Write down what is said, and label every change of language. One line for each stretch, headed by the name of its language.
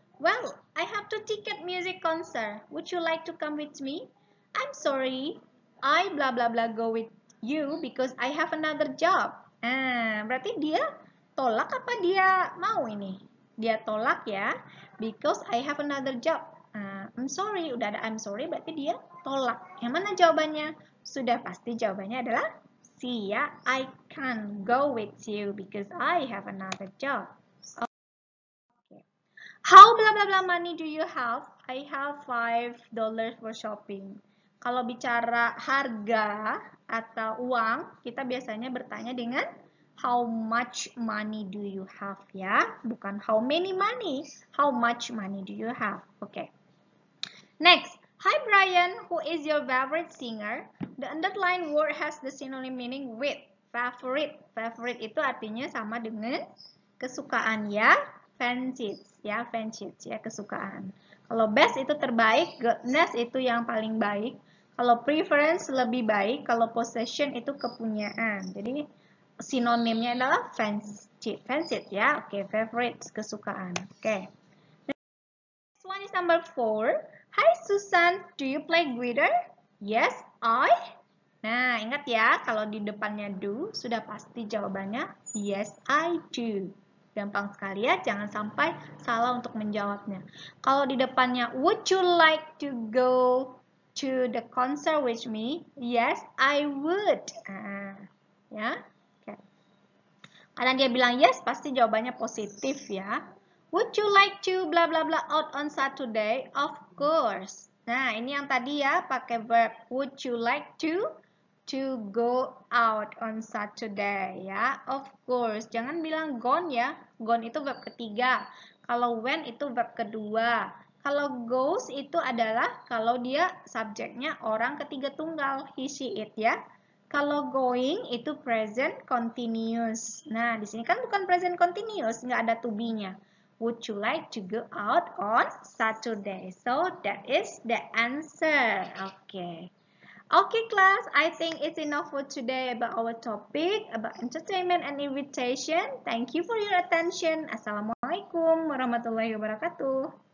English: Well, I have to ticket music concert. Would you like to come with me? I'm sorry, I blah blah blah go with you because I have another job.
Indonesian: Berarti dia tolak apa dia mau ini? Dia tolak ya,
English: because I have another job. I'm sorry,
Indonesian: udah ada I'm sorry berarti dia tolak. Yang mana jawabannya? Sudah pasti jawabannya adalah C ya.
English: I can't go with you because I have another job. How blah blah blah money do you have? I have $5 for shopping.
Indonesian: Kalau bicara harga atau uang, kita biasanya bertanya dengan
English: how much money do you have
Indonesian: ya, bukan
English: how many money. How much money do you have? Okay. Next, hi Brian, who is your favorite singer? The underlined word has the synonym meaning with. Favorite.
Indonesian: Favorite itu artinya sama dengan kesukaan ya. Fancied ya, fancied ya, kesukaan. Kalau best itu terbaik, goodness itu yang paling baik. Kalau preference lebih baik, kalau possession itu kepunyaan. Jadi sinonimnya adalah fancied, fancied ya. Oke, favorite kesukaan. Oke.
English: Next one is number 4. Hi Susan, do you play guitar? Yes, I.
Indonesian: Nah, ingat ya, kalau di depannya do, sudah pasti jawabannya
English: yes, I do.
Indonesian: Gampang sekali ya, jangan sampai salah untuk menjawabnya. Kalau di depannya,
English: would you like to go to the concert with me? Yes, I would. Ya, okay.
Indonesian: Karena dia bilang yes, pasti jawabannya positif ya.
English: Would you like to blah blah blah out on Saturday? Of course.
Indonesian: Nah, ini yang tadi ya, pakai verb
English: would you like to go out on Saturday
Indonesian: ya.
English: Of course,
Indonesian: jangan bilang gone ya. Gone itu verb ketiga. Kalau went itu verb kedua. Kalau goes itu adalah kalau dia subjeknya orang ketiga tunggal, he, she, it ya. Kalau going itu present continuous. Nah, di sini kan bukan present continuous, nggak ada to be-nya.
English: Would you like to go out on Saturday? So that is the answer. Okay. Okay, class. I think it's enough for today about our topic about entertainment and invitation. Thank you for your attention.
Arabic: Assalamualaikum warahmatullahi wabarakatuh.